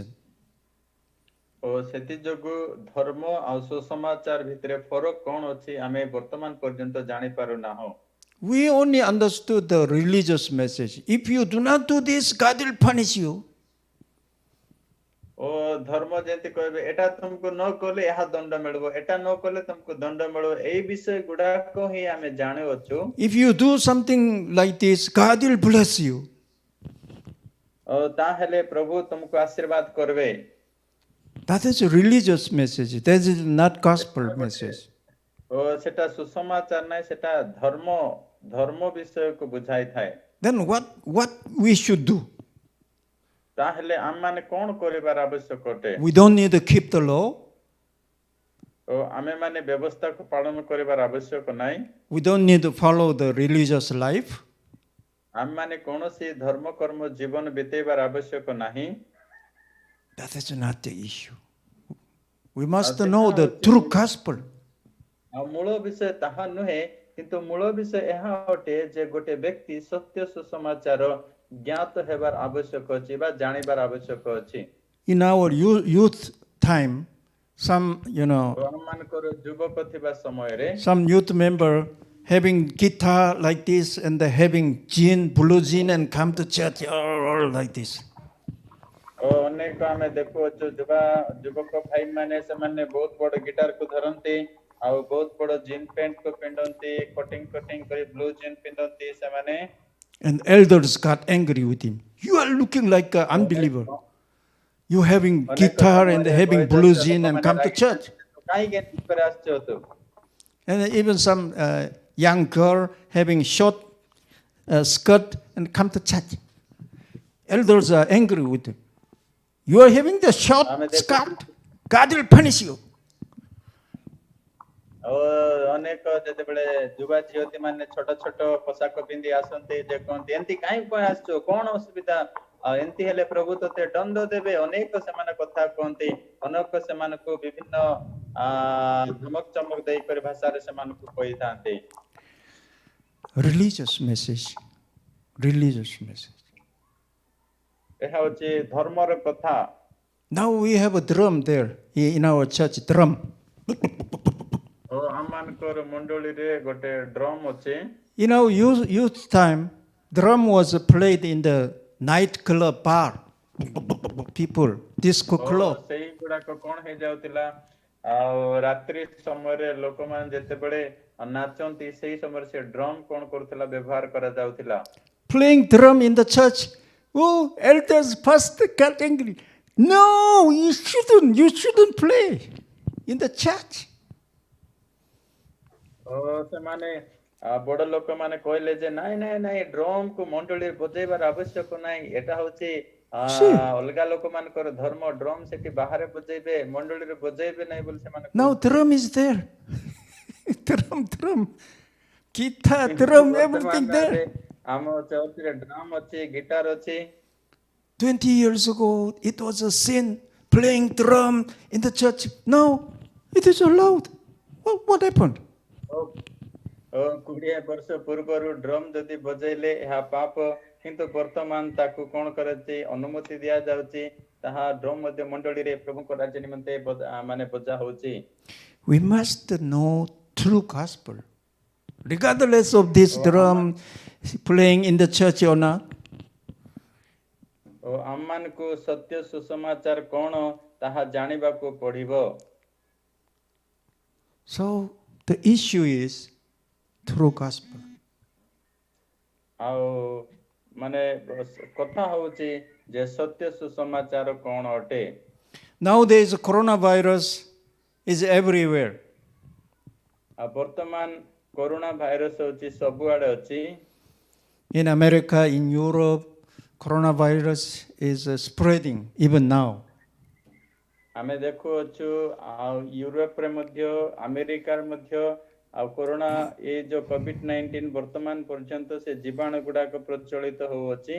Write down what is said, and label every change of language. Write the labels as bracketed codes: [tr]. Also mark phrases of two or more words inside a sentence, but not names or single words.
[or] ଓ ସେଥି ଯୋଗୁ ଧର୍ମ ଆଉ ସୁସମାଚାର ଭିତରେ ଫରକ କଣ ଅଛି ଆମେ ବର୍ତ୍ତମାନ ପର୍ଯ୍ୟନ୍ତ ଜାଣି ପାରୁନାହୁଁ। [en] We only understood the religious message. If you do not do this, God will punish you. [or] ଓ ଧର୍ମ ଯେମିତି କହିବେ ଏଟା ତୁମକୁ ନ କଲେ ଏହା ଦଣ୍ଡ ମିଳିବ, ଏଟା ନ କଲେ ତୁମକୁ ଦଣ୍ଡ ମିଳିବ, ଏଇ ବିଷୟ ଗୁଡାକ ହିଁ ଆମେ ଜାଣୁଅଛୁ। [en] If you do something like this, God will bless you. [or] ଓ ତାହେଲେ ପ୍ରଭୁ ତୁମକୁ ଆଶୀର୍ବାଦ କରିବେ। [en] That is a religious message. That is not gospel message. [or] ଓ ସେଟା ସୁସମାଚାର ନାହିଁ, ସେଟା ଧର୍ମ ବିଷୟକୁ ବୁଝାଇଥାଏ। [en] Then what we should do? [or] ତାହେଲେ ଆମମାନେ କଣ କରିବାର ଆବଶ୍ୟକ ଅଟେ? [en] We don't need to keep the law. [or] ଓ ଆମେମାନେ ବ୍ୟବସ୍ଥାକୁ ପାଳନ କରିବାର ଆବଶ୍ୟକ ନାହିଁ। [en] We don't need to follow the religious life. [or] ଆମମାନେ କୌଣସି ଧର୍ମ କର୍ମ ଜୀବନ ବିତେଇବାର ଆବଶ୍ୟକ ନାହିଁ। [en] That is not the issue. We must know the true gospel. [or] ଆଉ ମୂଳ ବିଷୟ ତାହା ନୁହେଁ, କିନ୍ତୁ ମୂଳ ବିଷୟ ଏହା ଅଟେ ଯେ ଗୋଟେ ବ୍ୟକ୍ତି ସତ୍ୟ ସୁସମାଚାର ଜ୍ଞାତ ହେବାର ଆବଶ୍ୟକ ଅଛି ବା ଜାଣିବାର ଆବଶ୍ୟକ ଅଛି। [en] In our youth time, some [or] ଆମମାନଙ୍କର ଯୁବକ ଥିବା ସମୟରେ [en] some youth member having guitar like this and having blue jean and come to church all like this. [or] ଓ ଅନେକ ଆମେ ଦେଖୁଅଛୁ ଯୁବକ ଭାଇ ମାନେ ସେମାନେ ବହୁତ ବଡ ଗିଟାର କୁ ଧରନ୍ତି ଆଉ ବହୁତ ବଡ [en] jean pant [or] କୁ ପିନ୍ଧନ୍ତି, କଟିଂ କରି [en] blue jean [or] ପିନ୍ଧନ୍ତି ସେମାନେ। [en] And elders got angry with him. You are looking like an unbeliever. You having guitar and having blue jean and come to church. And even some young girl having short skirt and come to church. Elders are angry with him. You are having the short skirt. God will punish you. [or] ଅନେକ ଯେତେବେଳେ ଯୁବା ଝିଅତି ମାନେ ଛୋଟ ଛୋଟ ପୋଷାକ ପିନ୍ଧି ଆସନ୍ତି ଯେ କହନ୍ତି ଏମିତି କାହିଁ ଆସିଛୁ, କଣ ଅସୁବିଧା, ଏମିତି ହେଲେ ପ୍ରଭୁ ତତେ ଦଣ୍ଡ ଦେବେ, ଅନେକ ସେମାନେ କଥା କୁହନ୍ତି, ଅନେକ ସେମାନଙ୍କୁ ବିଭିନ୍ନ ଧମକ ଚମକ ଦେଇକରି ଭାଷାରେ ସେମାନଙ୍କୁ କହିଥାନ୍ତି। [en] Religious message. [or] ଏହା ହେଉଛି ଧର୍ମର କଥା। [en] Now we have a drum there in our church, drum. [or] ଆମମାନଙ୍କର ମଣ୍ଡଳୀରେ ଗୋଟେ ଡ୍ରମ୍ ଅଛି। [en] In our youth time, drum was played in the night club bar. People, disco club. [or] ସେଇଗୁଡାକ କଣ ହେଇଯାଉଥିଲା, ଆଉ ରାତ୍ରି ସମୟରେ ଲୋକମାନେ ଯେତେବେଳେ ନାଚନ୍ତି ସେଇ ସମୟରେ ସେ ଡ୍ରମ୍ କଣ କରୁଥିଲା, ବ୍ୟବହାର କରାଯାଉଥିଲା। [en] Playing drum in the church. Oh, elders, pastor got angry. No, you shouldn't play in the church. [or] ସେମାନେ ବଡ ଲୋକମାନେ କହିଲେ ଯେ ନାଇଁ ଡ୍ରମ୍ କୁ ମଣ୍ଡଳୀରେ ବଜେଇବାର ଆବଶ୍ୟକ ନାହିଁ, ଏଟା ହଉଛି ଅଲଗା ଲୋକମାନଙ୍କର ଧର୍ମ, ଡ୍ରମ୍ ସେଠି ବାହାରେ ବଜେଇବେ, ମଣ୍ଡଳୀରେ ବଜେଇବେ ନାହିଁ ବୋଲି ସେମାନେ। [en] Now drum is there. drum, guitar, drum, everything there. [or] ଆମ ଚର୍ଚ୍ଚରେ ଡ୍ରମ୍ ଅଛି, ଗିଟାର ଅଛି। [en] 20 years ago, it was a sin playing drum in the church. Now it is allowed. What happened? [or] 20 ବର୍ଷ ପୂର୍ବରୁ ଡ୍ରମ୍ ଯଦି ବଜେଇଲେ ଏହା ପାପ, କିନ୍ତୁ ବର୍ତ୍ତମାନ ତାକୁ କଣ କରାଯାଉଛି, ଅନୁମତି ଦିଆଯାଉଛି, ତାହା ଡ୍ରମ୍ ମଧ୍ୟ ମଣ୍ଡଳୀରେ ପ୍ରଭୁଙ୍କ ରାଜ୍ୟ ନିମନ୍ତେ ମାନେ ବଜା ହଉଛି। [en] We must know true gospel, regardless of this drum playing in the church or not. [or] ଆମମାନଙ୍କୁ ସତ୍ୟ ସୁସମାଚାର କଣ ତାହା ଜାଣିବାକୁ ପଡିବ। [en] So the issue is true gospel. [or] ଆଉ ମାନେ କଥା ହଉଛି ଯେ ସତ୍ୟ ସୁସମାଚାର କଣ ଅଟେ? [en] Nowadays, coronavirus is everywhere. [or] ଆଉ ବର୍ତ୍ତମାନ [en] corona virus [or] ହଉଛି ସବୁଆଡେ ଅଛି। [en] In America, in Europe, coronavirus is spreading even now. [or] ଆମେ ଦେଖୁଅଛୁ ଆଉ ୟୁରୋପରେ ମଧ୍ୟ ଆମେରିକାରେ ମଧ୍ୟ ଆଉ କରୋନା ଏଇ ଯୋଉ COVID-19 ବର୍ତ୍ତମାନ ପର୍ଯ୍ୟନ୍ତ ସେ ଜୀବାଣୁ ଗୁଡାକ ପ୍ରଚଳିତ ହଉଅଛି।